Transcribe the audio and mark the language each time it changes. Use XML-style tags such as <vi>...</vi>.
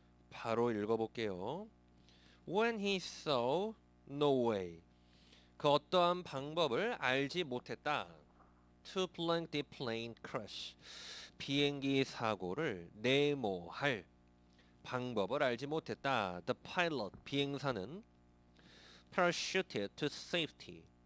<ko>바로 읽어볼게요.</ko> <en>When he saw no way.</en> <ko>그 어떠한 방법을 알지 못했다.</ko> <en>to blank the plane crash.</en> <ko>비행기 사고를 네모할 방법을 알지 못했다.</ko> <en>The pilot,</en> <ko>비행사는</ko> <en>parachuted to safety.</en>